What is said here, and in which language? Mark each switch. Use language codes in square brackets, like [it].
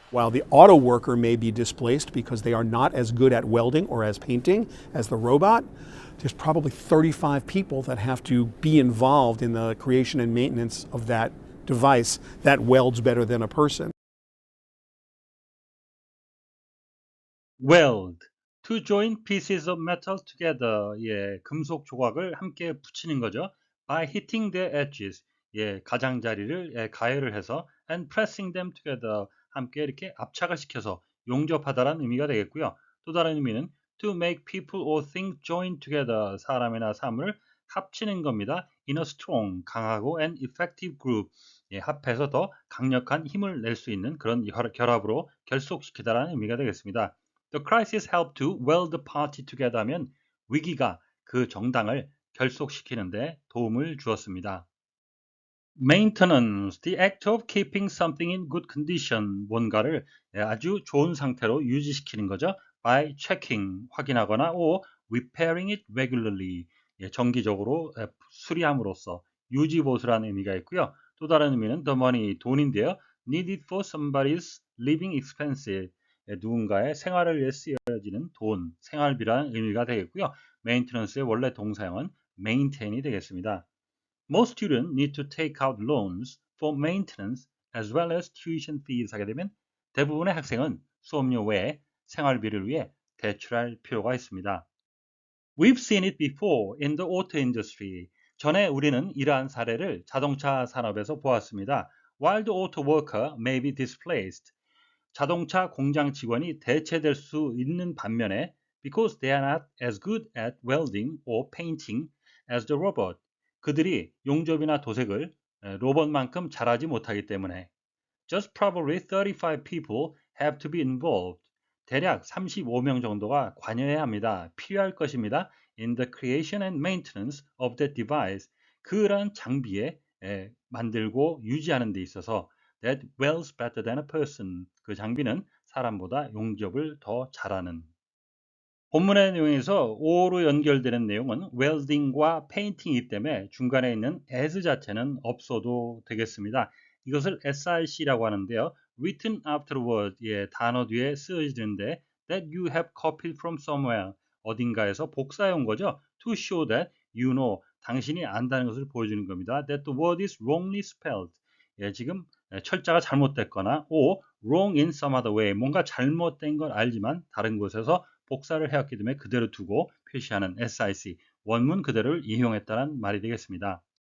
[en] While the auto worker may be displaced because they are not as good at welding or as painting as the robot, there's probably 35 people that have to be involved in the creation and maintenance of that device that welds better than a person. Weld. To join pieces of metal together. [ko] 예, 금속 조각을 함께 붙이는 거죠. [en] By hitting their edges. [ko] 예, 가장자리를 가열을 해서 [en] and pressing them together. [ko] 함께 이렇게 압착을 시켜서 용접하다라는 의미가 되겠고요. 또 다른 의미는 [en] to make people or things join together. [ko] 사람이나 사물을 합치는 겁니다. [en] In a strong, [ko] 강하고 [en] and effective group. [ko] 예, 합해서 더 강력한 힘을 낼 수 있는 그런 결합으로 결속시키다라는 의미가 되겠습니다. [en] The crisis helped to weld the party together [ko] 하면 위기가 그 정당을 결속시키는데 도움을 주었습니다. [en] Maintenance, the act of keeping something in good condition, [ko] 뭔가를 아주 좋은 상태로 유지시키는 거죠. [en] By checking, [ko] 확인하거나 [en] or repairing it regularly, [ko] 정기적으로 수리함으로써 유지보수라는 의미가 있고요. 또 다른 의미는 [en] the money, [ko] 돈인데요. [en] Needed for somebody's living expenses, [ko] 누군가의 생활을 위해 쓰여지는 돈, 생활비라는 의미가 되겠고요. Maintenance의 원래 동사형은 maintain이 되겠습니다. [en] Most students need to take out loans for maintenance as well as tuition fees [ko] 하게 되면 대부분의 학생은 수업료 외에 생활비를 위해 대출할 필요가 있습니다. [en] We've seen it before in the auto industry. [ko] 전에 우리는 이러한 사례를 자동차 산업에서 보았습니다. [en] While the auto worker may be displaced. [ko] 자동차 공장 직원이 대체될 수 있는 반면에 [en] because they are not as good at welding or painting as the robot. [ko] 그들이 용접이나 도색을 로봇만큼 잘하지 못하기 때문에 [en] just probably 35 people have to be involved. [ko] 대략 35명 정도가 관여해야 합니다. 필요할 것입니다. [en] In the creation and maintenance of that device. [ko] 그런 장비에 만들고 유지하는 데 있어서 [en] that welds better than a person. [ko] 그 장비는 사람보다 용접을 더 잘하는. 본문의 내용에서 o로 연결되는 내용은 welding과 painting이기 때문에 중간에 있는 as 자체는 없어도 되겠습니다. 이것을 SIC라고 하는데요. [en] written afterward, [ko] 단어 뒤에 쓰여지는데 [en] that you have copied from somewhere, [ko] 어딘가에서 복사해온 거죠. [en] to show that you know, [ko] 당신이 안다는 것을 보여주는 겁니다. [en] that the word is wrongly spelled, [ko] 지금 철자가 잘못됐거나 [en] or wrong in some other way, [ko] 뭔가 잘못된 걸 알지만 다른 곳에서 복사를 해왔기 때문에 그대로 두고 표시하는 SIC, 원문 그대로를 이용했다는 말이 되겠습니다.